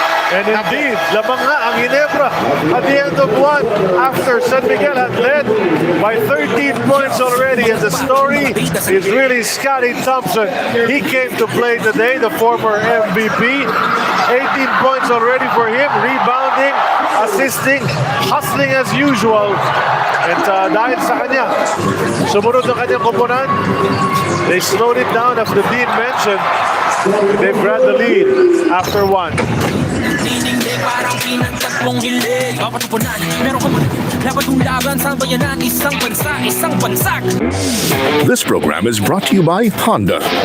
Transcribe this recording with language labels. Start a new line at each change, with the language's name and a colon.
English: And indeed,
Filipino: lamang nga ang
English: Ginebra at the end of one after San Miguel had led by 13 points already. And the story is really Scotty Thompson. He came to play today, the former MVP. 18 points already for him, rebounding, assisting, hustling as usual.
Filipino: And dahil sa kanya, sumunod ang kanyang koponan.
English: They slowed it down as the Dean mentioned. They've grabbed the lead after one. Parang pinagtatlong hilig Papatupunan, meron kang laban kong laban sa bayanan Isang bansa, isang bansak. This program is brought to you by Honda.